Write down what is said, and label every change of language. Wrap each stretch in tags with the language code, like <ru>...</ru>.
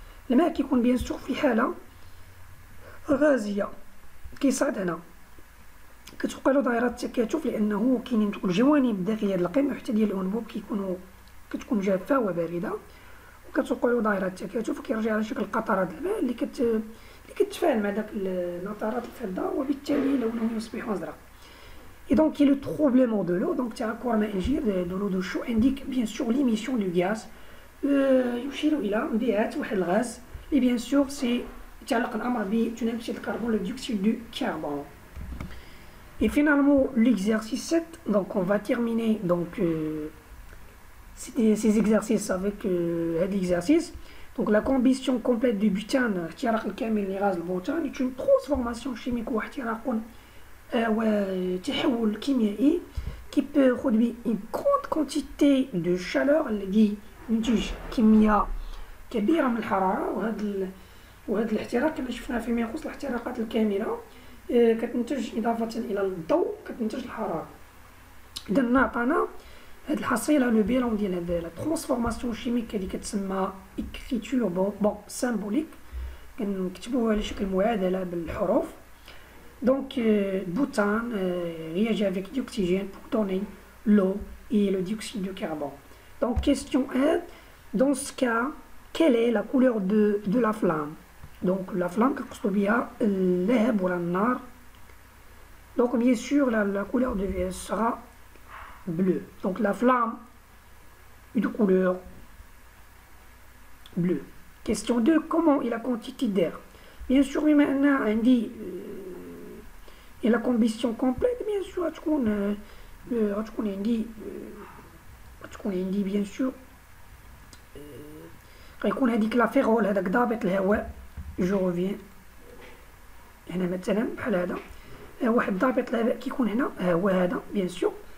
<ar>الماء كيكون بيان سور في حالة غازية كيصعد هنا كتبقى له دائرة التكاتف لأنه كاينين الجوانب الداخلية ديال القمع حتى ديال الأنبوب كتكون جافة وباردة وكتبقى له دائرة التكاتف وكيرجع على شكل قطرات الماء اللي كتفاعل مع داك نطرات الفضة وبالتالي لونه يصبح أزرق.</ar> <fr>Et donc il y a le troublement de l'eau, donc</fr> <ar>تعكر ماء الجير</ar> <fr>de l'eau de chaud indique bien sûr l'émission du gaz</fr> <ar>يشير إلى انبعاث واحد الغاز اللي</ar> <fr>bien sûr c'est</fr> <ar>يتعلق الأمر بثاني أكسيد الكربون</ar> <fr>le dioxyde du carbone. Et finalement l'exercice 7, donc on va terminer donc ces exercices avec l'exercice. Donc la combustion complète du butane</fr> <ar>احتراق الكامل لغاز البوتان</ar> <fr>est une transformation chimique</fr> <ar>واحتراق وتحول كيميائي</ar> <fr>qui peut produire une grande quantité de chaleur</fr> <ar>الذي ينتج كمية كبيرة من الحرارة، وهذا الاحتراق كما شفنا فيما يخص الاحتراقات الكاملة كتنتج إضافة إلى الضوء كتنتج الحرارة. إذا نعطانا هاد الحصيلة</ar> <fr>لو بيلون</fr> <ar>ديال هاد</ar> <fr>لا ترانسفورماسيون شيميك</fr> <ar>اللي كتسمى</ar> <fr>إكريتور بون سامبوليك،</fr> <ar>كنكتبوها على شكل معادلة بالحروف.</ar> <fr>Donc butane réagit avec l'oxygène pour donner l'eau et le dioxyde de carbone. Donc question 1, dans ce cas, quelle est la couleur de la flamme? Donc la flamme</fr> <ar>كنقصدو بها اللهب ولا النار.</ar> <fr>Donc bien sûr la couleur sera bleue. Donc la flamme est de couleur bleue. Question 2, comment est la quantité d'air? Bien sûr</fr> <ar>بما أن عندي</ar> <fr>et la combustion complète bien sûr</fr> <ar>غتكون عندي</ar> <fr>bien sûr</fr> <ar>غيكون هذيك</ar> <fr>لا فيرول</fr> <ar>هذاك ضابط الهواء.</ar> <fr>جو روفيان</fr> <ar>هنا مثلا بحال هذا واحد ضابط الهواء كيكون هنا هو هذا</ar> <fr>bien sûr.</fr>